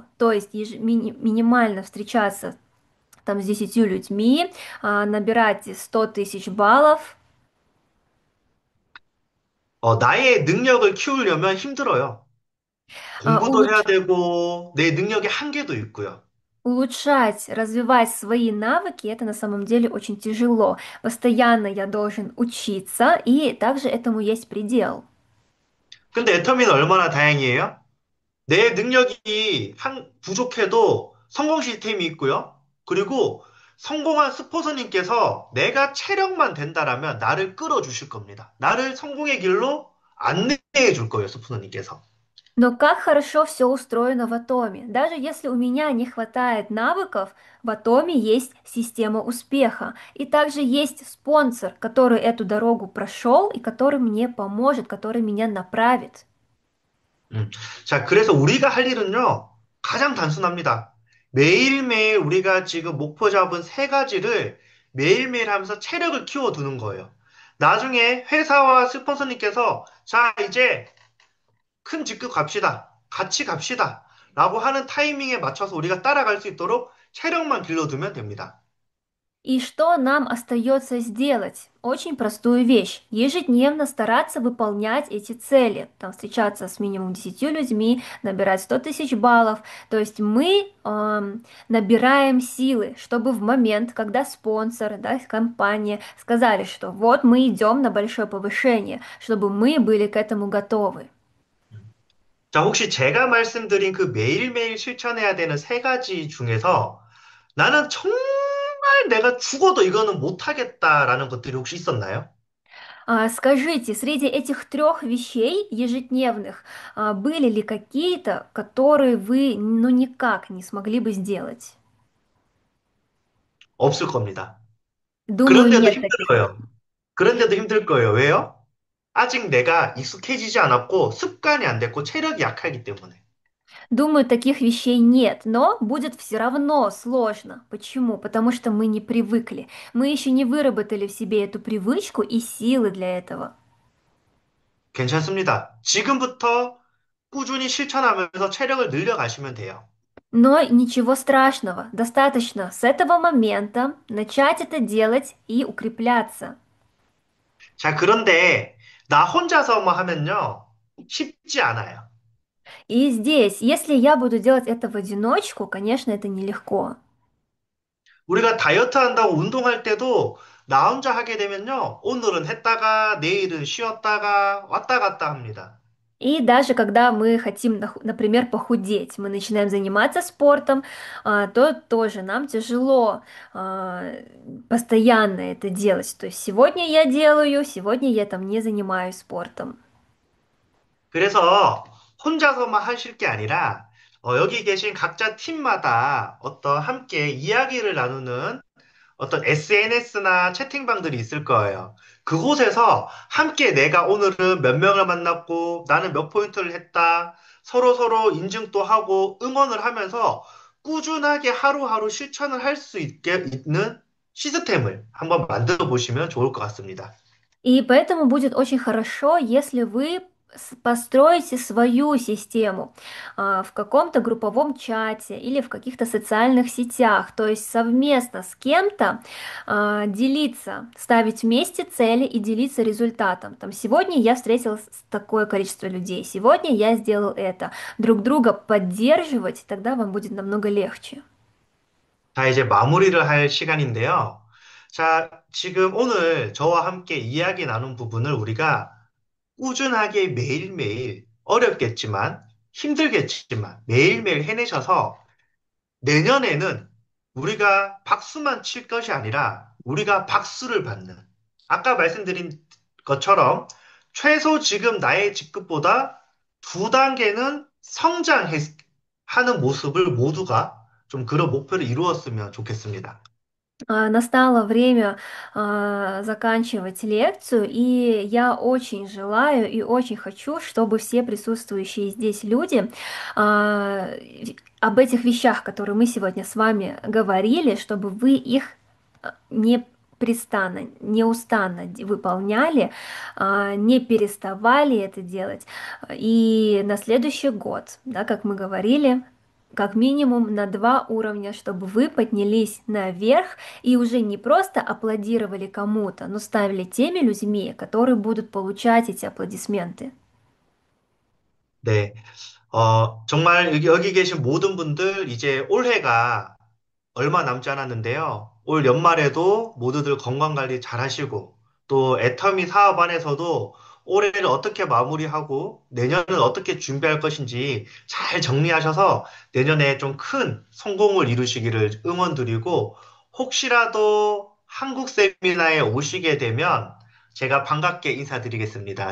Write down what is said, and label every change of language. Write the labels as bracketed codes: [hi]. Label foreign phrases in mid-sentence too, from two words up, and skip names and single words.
[ru] То есть минимально встречаться там с 10 людьми, набирать 100 тысяч баллов. [ko] 나의 능력을 키우려면 힘들어요. [ru] а, [ko] 공부도 해야 [ru] улуч- [ko] 되고 내 능력의 한계도 있고요. [ru] Улучшать, развивать свои навыки, это на самом деле очень тяжело. Постоянно я должен учиться, и также этому есть предел. [ko] 근데 애터미는 얼마나 다행이에요? 내 능력이 부족해도 성공 시스템이 있고요. 그리고 성공한 스포서님께서 내가 체력만 된다라면 나를 끌어주실 겁니다. 나를 성공의 길로 안내해 줄 거예요, 스포서님께서. [ru] Но как хорошо все устроено в Атоме. Даже если у меня не хватает навыков, в Атоме есть система успеха. И также есть спонсор, который эту дорогу прошел и который мне поможет, который меня направит. 음. [ko] 자, 그래서 우리가 할 일은요, 가장 단순합니다. 매일매일 우리가 지금 목표 잡은 세 가지를 매일매일 하면서 체력을 키워두는 거예요. 나중에 회사와 스폰서님께서 자, 이제 큰 직급 갑시다. 같이 갑시다. 라고 하는 타이밍에 맞춰서 우리가 따라갈 수 있도록 체력만 길러두면 됩니다. [ru] И что нам остается сделать? Очень простую вещь. Ежедневно стараться выполнять эти цели. Там, встречаться с минимум 10 людьми, набирать 100 тысяч баллов. То есть мы набираем силы, чтобы в момент, когда спонсор, да, компания сказали, что вот мы идем на большое повышение, чтобы мы были к этому готовы. [ko] 자, 혹시 제가 말씀드린 그 매일매일 실천해야 되는 세 가지 중에서 나는 정말 내가 죽어도 이거는 못하겠다라는 것들이 혹시 있었나요? [ru] Скажите, среди этих 3 вещей ежедневных были ли какие-то, которые вы ну никак не смогли бы сделать? [ko] 없을 겁니다. [ru] Думаю, [ko] 그런데도 [ru] нет таких. [ko] 힘들어요. 그런데도 힘들 거예요. 왜요? 아직 내가 익숙해지지 않았고 습관이 안 됐고 체력이 약하기 때문에. [ru] Думаю, таких вещей нет, но будет все равно сложно. Почему? Потому что мы не привыкли. Мы еще не выработали в себе эту привычку и силы для этого. [ko] 괜찮습니다. 지금부터 꾸준히 실천하면서 체력을 늘려가시면 돼요. [ru] Но ничего страшного, достаточно с этого момента начать это делать и укрепляться. [ko] 자, 그런데 나 혼자서 뭐 하면요. 쉽지 않아요. [ru] И здесь, если я буду делать это в одиночку, конечно, это нелегко. [ko] 우리가 다이어트 한다고 운동할 때도 나 혼자 하게 되면요. 오늘은 했다가 내일은 쉬었다가 왔다 갔다 합니다. [ru] И даже когда мы хотим, например, похудеть, мы начинаем заниматься спортом, то тоже нам тяжело постоянно это делать. То есть сегодня я делаю, сегодня я там не занимаюсь спортом. [ko] 그래서 혼자서만 하실 게 아니라 여기 계신 각자 팀마다 어떤 함께 이야기를 나누는 어떤 SNS나 채팅방들이 있을 거예요. 그곳에서 함께 내가 오늘은 몇 명을 만났고 나는 몇 포인트를 했다. 서로 인증도 하고 응원을 하면서 꾸준하게 하루하루 실천을 할 수 있게 있는 시스템을 한번 만들어 보시면 좋을 것 같습니다. [ru] И поэтому будет очень хорошо, если вы построите свою систему в каком-то групповом чате или в каких-то социальных сетях, то есть совместно с кем-то делиться, ставить вместе цели и делиться результатом. Там сегодня я встретил такое количество людей, сегодня я сделал это. Друг друга поддерживать, тогда вам будет намного легче. [ko] 자, 이제 마무리를 할 시간인데요. 자, 지금 오늘 저와 함께 이야기 나눈 부분을 우리가 꾸준하게 매일매일 어렵겠지만 힘들겠지만 매일매일 해내셔서 내년에는 우리가 박수만 칠 것이 아니라 우리가 박수를 받는 아까 말씀드린 것처럼 최소 지금 на의 직급보다 두 단계는 성장하는 모습을 모두가 좀 그런 목표를 이루었으면 좋겠습니다. [ru] Настало время заканчивать лекцию, и я очень желаю и очень хочу, чтобы все присутствующие здесь люди об этих вещах, которые мы сегодня с вами говорили, чтобы вы их непрестанно, неустанно выполняли, не переставали это делать. И на следующий год, да, как мы говорили, как минимум на 2 уровня, чтобы вы поднялись наверх и уже не просто аплодировали кому-то, но ставили теми людьми, которые будут получать эти аплодисменты. [ko] 네, 정말 여기 계신 모든 분들 이제 올해가 얼마 남지 않았는데요. 올 연말에도 모두들 건강 관리 잘 하시고 또 애터미 사업 안에서도 올해를 어떻게 마무리하고 내년을 어떻게 준비할 것인지 잘 정리하셔서 내년에 좀 큰 성공을 이루시기를 응원드리고 혹시라도 한국 세미나에 오시게 되면 제가 반갑게 인사드리겠습니다.